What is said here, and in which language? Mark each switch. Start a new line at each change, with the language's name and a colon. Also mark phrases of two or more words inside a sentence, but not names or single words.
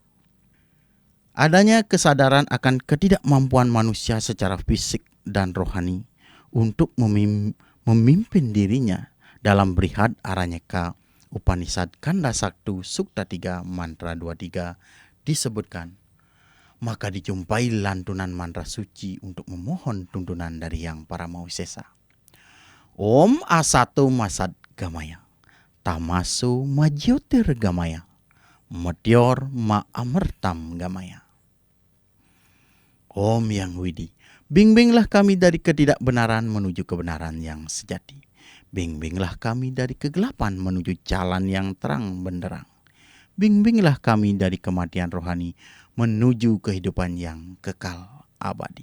Indonesian: Adanya kesadaran akan ketidakmampuan manusia secara fisik dan rohani untuk memimpin dirinya dalam Brihad Aranyaka Upanishad Kanda Saktu Sukta 3 Mantra 23 disebutkan, maka dijumpai lantunan mantra suci untuk memohon tuntunan dari Yang Paramawesesa.
Sanskrit: Om Asato Masad Gamaya, Tamasu Majyotir Gamaya, Meteor Ma Amertam Gamaya.
Indonesian: Om Yang Widi, bimbinglah kami dari ketidakbenaran menuju kebenaran yang sejati. Bimbinglah kami dari kegelapan menuju jalan yang terang benderang. Bimbinglah kami dari kematian rohani menuju kehidupan yang kekal abadi.